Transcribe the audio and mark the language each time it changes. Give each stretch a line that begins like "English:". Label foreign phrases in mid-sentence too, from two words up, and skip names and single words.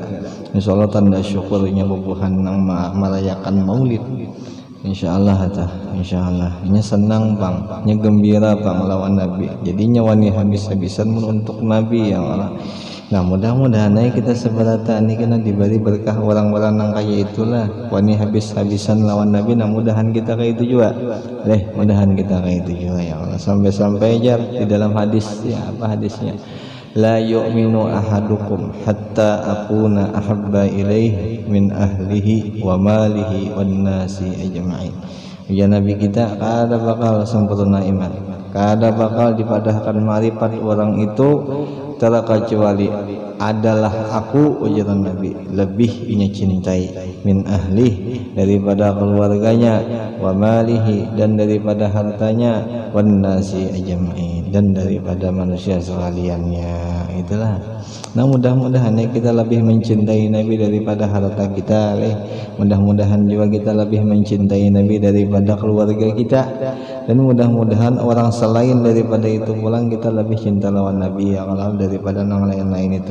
Banjar: Insyaallah tanda syukurnya bubuhan nang merayakan maulid insyaallah insyaallah nya senang bang, nya gembira bang lawan Nabi, jadinya wani habis-habisan untuk Nabi ya Allah. Nah mudah-mudahan kita seberata ini kena diberi berkah orang-orang yang kayak itulah, wani habis-habisan lawan Nabi. Nah mudahan kita kayak itu juga mudahan kita kayak itu juga ya Allah. Sampai-sampai jar di dalam hadis ya, apa hadisnya,
Arabic: لا يؤمن أحدكم حتى أكون أحب إليه من أهله وماله والناس أجمعين.
Banjar: Ya Nabi kita kada bakal sempurna iman, kada bakal dipadahkan marifat orang itu terkecuali adalah aku ujaran Nabi lebih inya cintai
Arabic: من أهل
Banjar: daripada keluarganya,
Arabic: وماله
Banjar: dan daripada hartanya,
Arabic: والناس أجمعين
Banjar: dan daripada manusia sekaliannya. Itulah. Nah, mudah-mudahan kita lebih mencintai Nabi daripada harta kita, mudah-mudahan juga kita lebih mencintai Nabi daripada keluarga kita, dan mudah-mudahan orang selain daripada itu pulang kita lebih cinta lawan Nabi ya Allah daripada yang lain-lain itu.